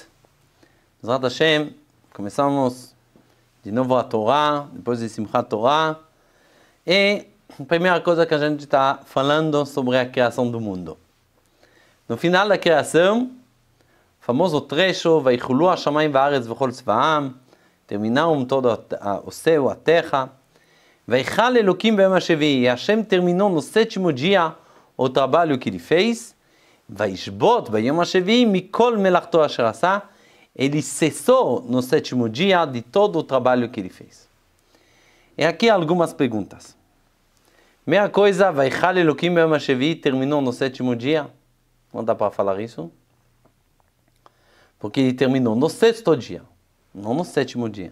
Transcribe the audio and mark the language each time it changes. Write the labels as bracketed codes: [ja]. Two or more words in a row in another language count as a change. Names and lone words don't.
[he] בעזרת השם, [pt] começamos de novo a Torá, depois de Simchat Torá. E a primeira coisa que a gente está falando sobre a criação do mundo. No final da criação, o famoso trecho, [he] ויכלו השמים והארץ וכל צבאם, [pt] terminaram todo o céu, a terra. [he] ויכל אלהים ביום השביעי, [pt] e Hashem terminou no sétimo dia o trabalho que ele fez. [he] וישבות ביום השביעי מכל מלאכתו אשר עשה, [pt] ele cessou no sétimo dia de todo o trabalho que ele fez. E aqui algumas perguntas. Primeira coisa, [he] ויכל אלהים ביום השביעי [pt] terminou no sétimo dia. Não dá para falar isso? Porque ele terminou no sexto dia, não no sétimo dia.